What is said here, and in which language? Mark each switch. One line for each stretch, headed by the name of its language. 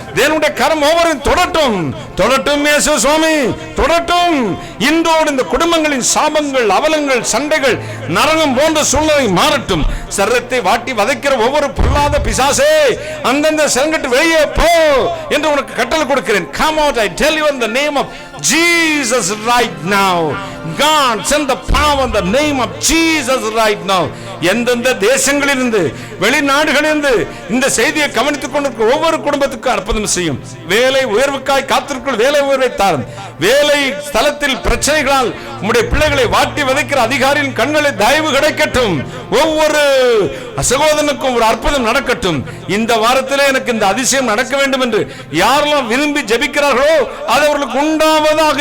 Tamil: தேவனுடைய கரம் ஒவ்வொருவரையும் தொடட்டும், தொடட்டும் இயேசு சுவாமி, தொடட்டும். இன்றோடு இந்த குடும்பங்களின் சாபங்கள், அவலங்கள், சண்டைகள், நரகம் போன்ற சூழ்நிலை மாறட்டும். சரீரத்தை வாட்டி வதைக்கிற ஒவ்வொரு பொல்லாத பிசாசே அந்தந்த சரங்கட்டு வெளியே போ என்று உனக்கு கட்டளை கொடுக்கிறேன்.
English: Come out, I tell you in the name of Jesus right now. God send the power in the name of Jesus right now.
Tamil: எந்தெந்த தேசங்களிலிருந்து, வெளிநாடுகளிலிருந்து இந்த செய்தியை கவனித்துக் கொண்டிருக்கிற ஒவ்வொரு குடும்பத்துக்கும் அற்புதம் செய்யும். வேலை உயர்வுக்காய் காத்திருக்கும் வேலை உயர்வை தாரும். வேலை ஸ்தலத்தில் பிரச்சனைகளால் உம்முடைய பிள்ளைகளை வாட்டி வதைக்கிற அதிகாரியின் கண்களை தயவு கிடைக்கட்டும். ஒவ்வொரு சகோதரனுக்கும் ஒரு அற்புதம் நடக்கட்டும். இந்த வாரத்திலே எனக்கு இந்த அதிசயம் நடக்க வேண்டும் என்று யாரெல்லாம் விரும்பி ஜெபிக்கிறார்களோ அது அவர்களுக்கு உண்டாவதாக.